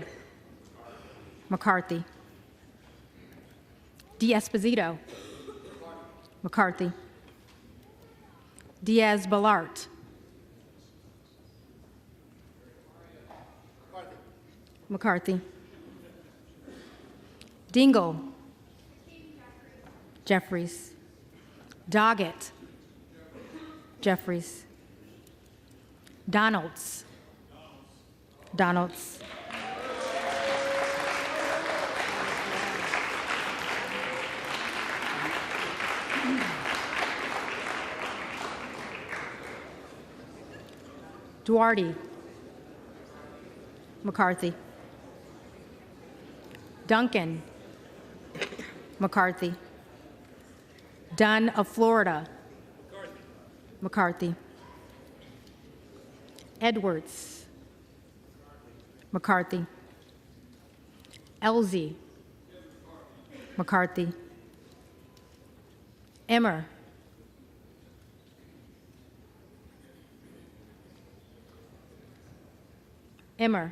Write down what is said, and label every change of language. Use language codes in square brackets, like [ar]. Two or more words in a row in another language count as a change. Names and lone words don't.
[en] McCarthy. D'Esposito. McCarthy. Diaz-Balart. McCarthy. Dingle. Jeffries. Doggett. Jeffries. Donalds. Donalds. Duarte. McCarthy. Duncan. McCarthy. Dunn of Florida. McCarthy. Edwards. McCarthy. Elsie. McCarthy. Emmer. Emmer.